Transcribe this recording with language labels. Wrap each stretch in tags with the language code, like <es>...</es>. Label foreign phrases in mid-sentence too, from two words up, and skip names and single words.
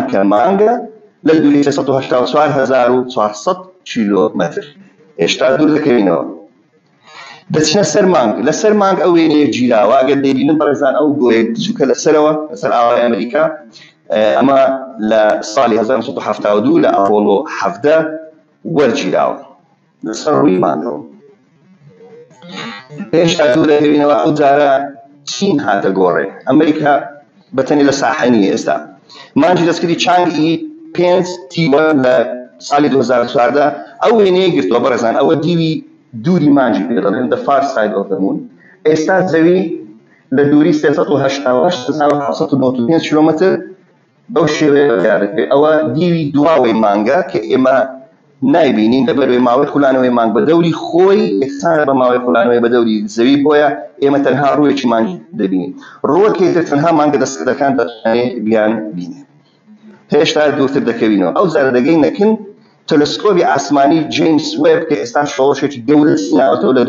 <ckb>کە مانگە لە دووری 384,400 کیلومتر هێشتا دوور دەکەوینەوە دەچنە سەر مانگ لە سەر مانگ ئەو وێنەیە گیراوە ئەگەر دەبینن بەڕێزان ئەو گۆیە بچووکە لەسەرەوە لەسەر ئاوای ئەمریکا ئەمە لە ساڵی 1972 لە ئەپۆڵۆ 17 وەرگیراوە لەسەر ڕووی مانگەوە هێشتا دوور دەکەوینەوە ئەو جارە چین هاتە گۆڕێ ئەمریکا بەتەنی لە ساحەنی ئێستا مانجی دەستکردی چانگی 5 تیوە لە ساڵی 2014 ئەو وێنەیە گرتووە بەڕێزان ئەوە دیوی دووری مانجی پێ دەڵێن</ckb> <en>the far side of the moon</en> <ckb>ئێستا زەوی لە دووری 388,795 کیلومتر بەو شێوەیە دیارەکەی ئەوە دیوی دواوەی مانگە کە ئێمە نایبینین لە بەروێ ماوەی خولانەوەی مانگ بە دەوری خۆی یەکسانە بە ماوەی خولانەوەی بە دەوری زەوی بۆیە ئێمە تەنها ڕوویەکی مانگ دەبینین ڕووەکەی تر تەنها مانگە دەستەکان دەتوانێت بیان بینێ هێشتا دوورتر دەکەوینەوە ئەو جارە دەگەینەکن تەلەسکۆپی ئاسمانی جیمس وێب کە ئێستا شۆڕشێکی گەورە سیناوەتەوە لە</ckb>